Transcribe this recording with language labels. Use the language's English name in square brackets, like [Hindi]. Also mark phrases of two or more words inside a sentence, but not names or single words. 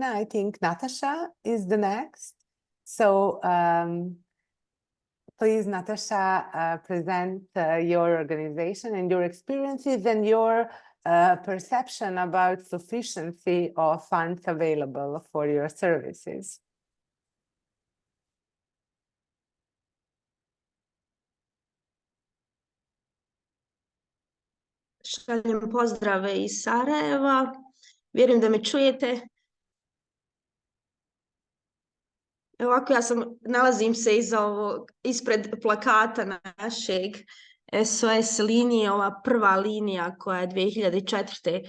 [English] I think Natasha is the next. So please, Natasha, present your organization and your experiences and your perception about sufficiency of funds available for your services. [Bosnian] Šaljem pozdrave iz Sarajeva. Vjerujem da me čujete. Ovako, nalazim se ispred plakata našeg SOS linije, ova prva linija koja je 2004.